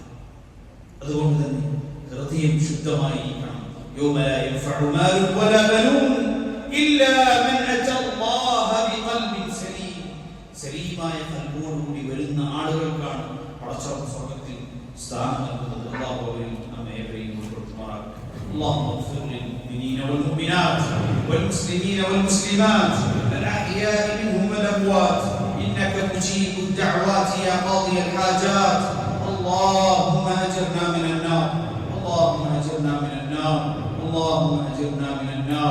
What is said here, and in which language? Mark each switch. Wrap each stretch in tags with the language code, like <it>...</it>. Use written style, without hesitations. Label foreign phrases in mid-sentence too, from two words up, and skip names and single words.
<ml>അതുകൊണ്ട് തന്നെ ഹൃദയം ശുദ്ധമായിരിക്കണം.</ml> <ar>يوم لا ينفع مال ولا بنون إلا من أتى الله بقلب سليم,</ar> <ml>സലീമായ ഖൽബോടുകൂടി വരുന്ന ആളുകൾക്കാണ് പടച്ചവൻ സ്വർഗ്ഗത്തിൽ സ്ഥാനം നൽകുന്നത്. അല്ലാഹു അവരിൽ നമ്മെ ഏവരെയും ഉൾപ്പെടുത്തുമാറാകട്ടെ.</ml> <ar>اللهم اغفر للمؤمنين والمؤمنات والمسلمين والمسلمات الأحياء منهم والأموات إنك مجيب الدعوات يا قاضي الحاجات. اللهم أجرنا من النار، اللهم أجرنا من النار، اللهم أجرنا من النار.</ar>